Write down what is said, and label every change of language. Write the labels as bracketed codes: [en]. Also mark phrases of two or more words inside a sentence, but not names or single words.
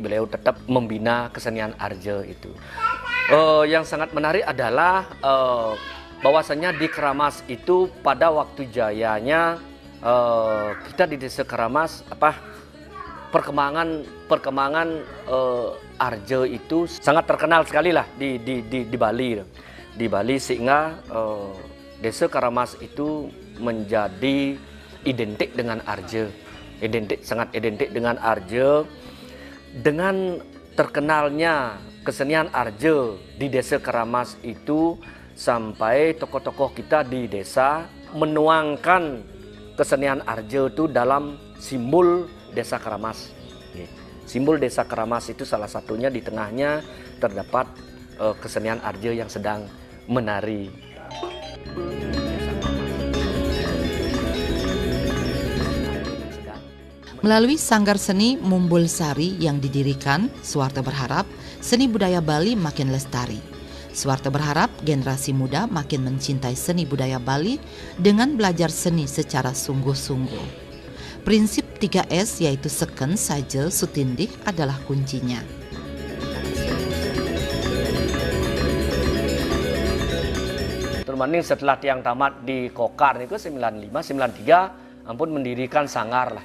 [id] Beliau tetap membina kesenian arje itu. Yang sangat menarik adalah bahwasanya di Kramas itu pada waktu jayanya kita di Desa Kramas perkembangan arje itu sangat terkenal sekali lah di Bali, sehingga Desa Kramas itu menjadi identik dengan arje. Sangat identik dengan arje. Dengan terkenalnya kesenian arje di Desa Kramas itu, sampai tokoh-tokoh kita di desa menuangkan kesenian arje itu dalam simbol Desa Kramas. Simbol Desa Kramas itu salah satunya di tengahnya terdapat kesenian arje yang sedang menari. Melalui Sanggar Seni Mumbul Sari yang didirikan, Suwarto berharap seni budaya Bali makin lestari. Suwarto berharap generasi muda makin mencintai seni budaya Bali dengan belajar seni secara sungguh-sungguh. Prinsip 3S yaitu [ban] seken, saje, sutindih [id] adalah kuncinya. Termaning setelah tiang tamat di Kokar itu 95, 93 ampun mendirikan sanggar lah.